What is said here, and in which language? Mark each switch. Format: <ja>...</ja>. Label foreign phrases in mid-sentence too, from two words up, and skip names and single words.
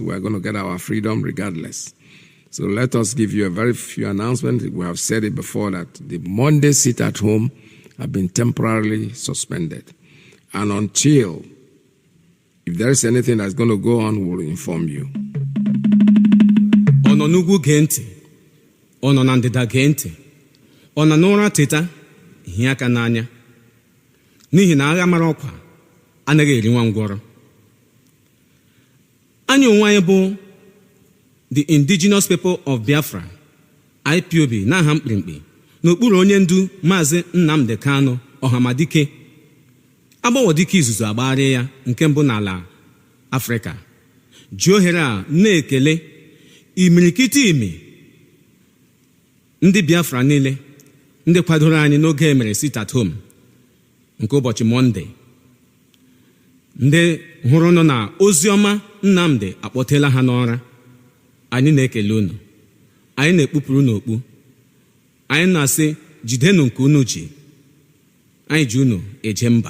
<en>We are going to get our freedom regardless. So let us give you a very few announcements. We have said it before that the Monday sit at home have been temporarily suspended. And until, if there is anything that's going to go on, we'll inform you.</en> <ig>Ono n'ugwu gee ntị, ono na ndịda gee ntị, ono n'ụra teta ihe aka n'anya, n'ihi na agha mara ọkwa anaghị eri nwa ngwọrọ. Anyị onwe anyị bụ</ig> <en>the indigenous people of Biafra,</en> <ig>IPOB, n'aha mkpirimkpi, n'okpuru onye ndu Mazi Nnamdi Kanu Ọhamadike, agbawodike izuzu agbagharị ya nke mbụ n'ala Afrịka, ji ohere a na-ekele imirikiti imi ndị Biafra niile ndị kwadoro anyị n'oge emere</ig> <en>sit at home</en> <ig>nke ụbọchị Mọnde, ndị hụrụ nọ na oziọma Nnamdi akpọtela ha n'ọra. Anyị na-ekele unu, anyị na-ekpupụrụ n'okpu, anyị na-asị jidenu nke unu ji, anyị ji unu eje mba.</ig>